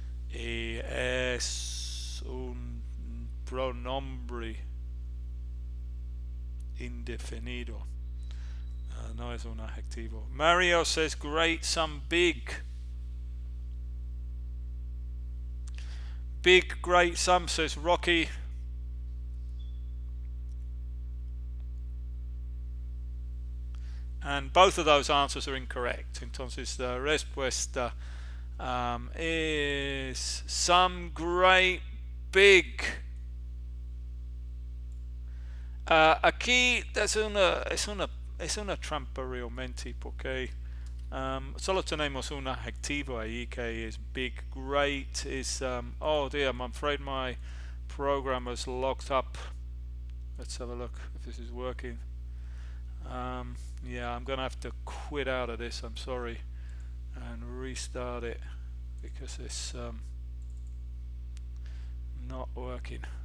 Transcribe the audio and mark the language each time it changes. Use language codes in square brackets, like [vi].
[es] Y es un pronombre indefinido. No es un adjetivo. [en] Mario says great, some big. Big, great, some says Rocky. And both of those answers are incorrect. [es] Entonces la respuesta [en] is some great big. [es] Aquí es una trampa realmente, porque solo tenemos un adjetivo ahí que es big. [en] Great is oh dear, I'm afraid my program is locked up. Let's have a look if this is working. Yeah, I'm gonna have to quit out of this, I'm sorry, and restart it because it's not working.